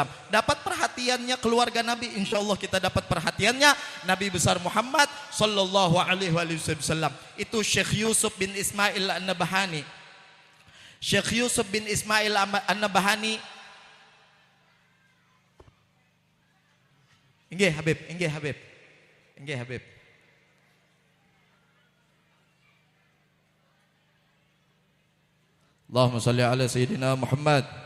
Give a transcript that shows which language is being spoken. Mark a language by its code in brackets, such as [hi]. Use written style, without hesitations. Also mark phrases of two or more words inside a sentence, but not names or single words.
[id] Dapat perhatiannya keluarga Nabi, [ar] insya Allah [id] kita dapat perhatiannya Nabi besar Muhammad [ar] Sallallahu Alaihi Wasallam. [id] Itu Syekh Yusuf bin Ismail An-Nabahani. Syekh Yusuf bin Ismail An-Nabahani, Inggih Habib, inggih Habib, inggih Habib. [ar] Allahumma salli ala Sayyidina Muhammad.